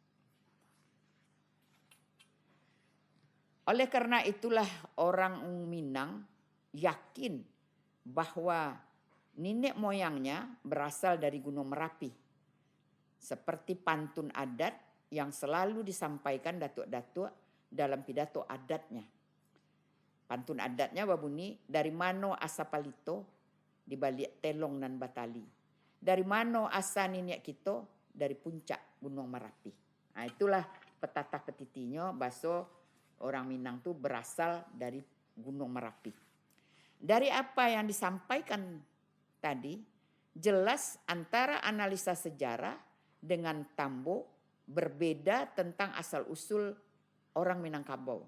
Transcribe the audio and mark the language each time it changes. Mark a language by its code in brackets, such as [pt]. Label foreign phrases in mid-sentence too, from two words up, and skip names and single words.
[id] Oleh karena itulah orang Minang yakin bahwa nenek moyangnya berasal dari Gunung Merapi. Seperti pantun adat yang selalu disampaikan datuk-datuk dalam pidato adatnya. [min] Pantun adatnya babuni, dari mano asa palito di balik telong nan batali. Dari mano asa nenek kita dari puncak Gunung Merapi. [id] Nah, itulah [min] petata petitinyo [id] bahasa orang Minang itu berasal dari Gunung Merapi. Dari apa yang disampaikan tadi, jelas antara analisa sejarah dengan Tambo berbeda tentang asal-usul orang Minangkabau.